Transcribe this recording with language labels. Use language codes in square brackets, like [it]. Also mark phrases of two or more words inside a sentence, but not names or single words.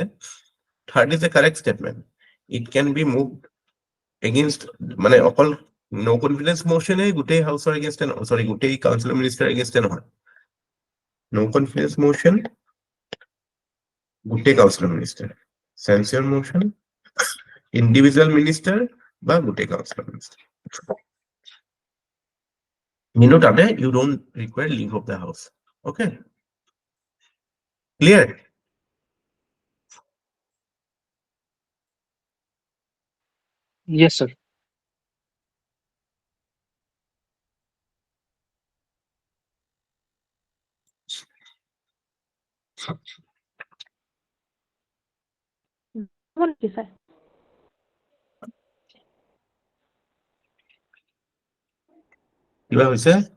[en] Third is a correct statement. It can be moved against, [as] মানে অকল [en] no confidence motion [as] গোটেই [en] houseৰ against sorry [as] গোটেই [en] councilৰ minister against [as] নহয়। [en] No confidence motion গোটেই councilৰ minister, censure motion individual minister [as] বা গোটেই [en] councilৰ minister। তাতে you don't require leave of the house. Okay, clear? Yes, sir. [as] কি স্যার? কিবা হৈছে?